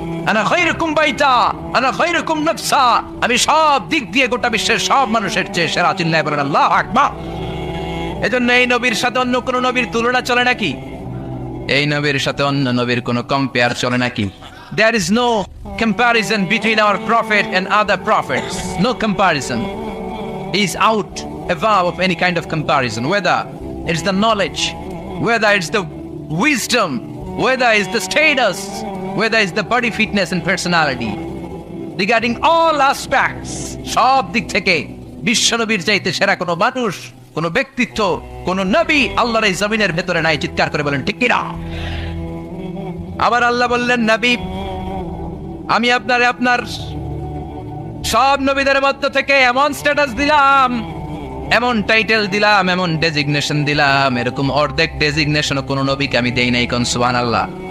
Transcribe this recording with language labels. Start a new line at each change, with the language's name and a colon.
Arabic: আনা খায়রুকুম বাইতা আনা খায়রুকুম নাফসা,
Bangla: আমি সব দিক দিয়ে গোটা বিশ্বের সব মানুষের চেয়ে সেরা। চিল্লায় বলেন আল্লাহু আকবার। এজন্য এই নবীর সাথে অন্য কোন নবীর তুলনা চলে নাকি? এই নবীর সাথে অন্য নবীর কোন কম্পেয়ার চলে নাকি?
English: There is no comparison between our prophet and other prophets. No comparison. He is out above of any kind of comparison, whether it's the knowledge, whether it's the wisdom, whether it's the status, whether it's the body fitness and personality. Regarding all aspects,
Bangla: সব দিক থেকে বিশ্বনবীর চাইতে সেরা কোনো মানুষ, কোনো ব্যক্তিত্ব, কোনো নবী আল্লাহর এই জমিনের ভেতরে নাই। চিৎকার করে বলেন ঠিক কিনা? আবার আল্লাহ বললেন, নবী আমি আপনার সব নবীদের মধ্য থেকে এমন স্ট্যাটাস দিলাম, এমন টাইটেল দিলাম, এমন ডেজিগনেশন দিলাম, এরকম অর্ধেক ডেজিগনেশন কোন নবীকে আমি দেই নাই। কোন সুবহানাল্লাহ।